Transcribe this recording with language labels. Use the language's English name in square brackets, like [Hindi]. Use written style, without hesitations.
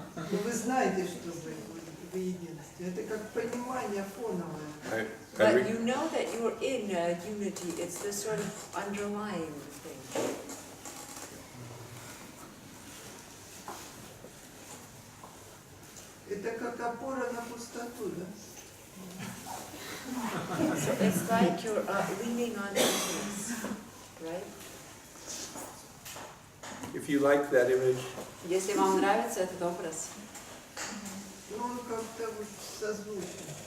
[Russian] Но вы знаете, что вы в единстве. Это как понимание фоновое. [English] But you know that you're in unity. It's this sort of underlying thing. [Russian] Это как опора на пустоту, да? [English] So it's like you're leaning on emptiness, right? If you like that image, [Russian] Если вам нравится этот образ, Ну, он как-то вот созвучен.